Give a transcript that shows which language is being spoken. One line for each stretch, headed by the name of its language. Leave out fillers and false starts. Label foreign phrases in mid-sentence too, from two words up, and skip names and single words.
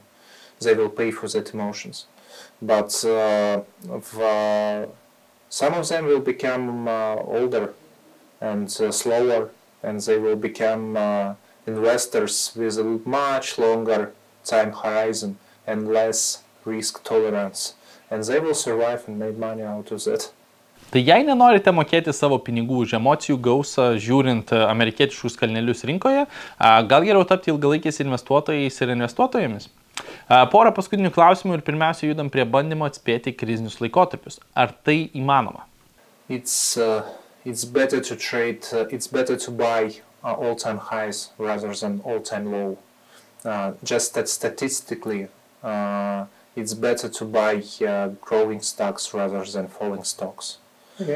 English: They will pay for that emotions. But some of them will become older and slower, and they will become investors with a much longer time horizon and less risk tolerance. And they will survive and make money out of that.
Lithuanian: Tai jei nenorite mokėti savo pinigų už emocijų gausą žiūrint amerikietiškus kalnelius rinkoje, gal geriau tapti ilgalaikiais investuotojais ir investuotojomis? Porą paskutinių klausimų ir pirmiausia judam prie bandymo atspėti krizinius laikotarpius. Ar tai įmanoma?
English: It's better to trade, it's better to buy all-time highs rather than all-time low. Just that statistically, it's better to buy growing stocks rather than falling stocks. Okay.